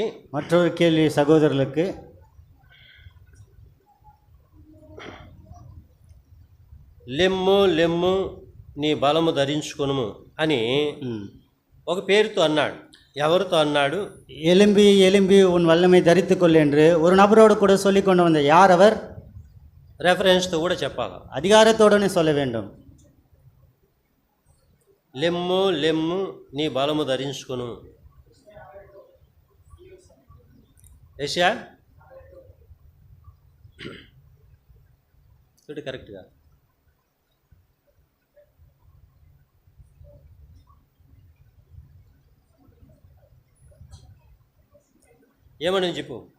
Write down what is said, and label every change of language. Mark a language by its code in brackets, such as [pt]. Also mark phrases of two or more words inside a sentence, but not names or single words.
[ta] మற்றொரு கேள்வி సహోదరులకు. [te] లెమ్ము లెమ్ము నీ బలము ధరించుకొనుము అని ఒక పేరుతో అన్నాడు. ఎవరితో అన్నాడు? [ta] எலும்பி எலும்பி உன் வல்லமை தரித்துக்கொள் என்று ஒரு நபரோடு கூட சொல்லி கொண்டு வந்த யார் அவர்? [te] రెఫరెన్స్తో కూడా చెప్పాలి, [ta] அதிகாரத்தோடனே சொல்ல வேண்டும். [te] లెమ్ము లెమ్ము నీ బలము ధరించుకొను. ఏషియా చూడు కరెక్ట్గా. ఏమని చెప్పు.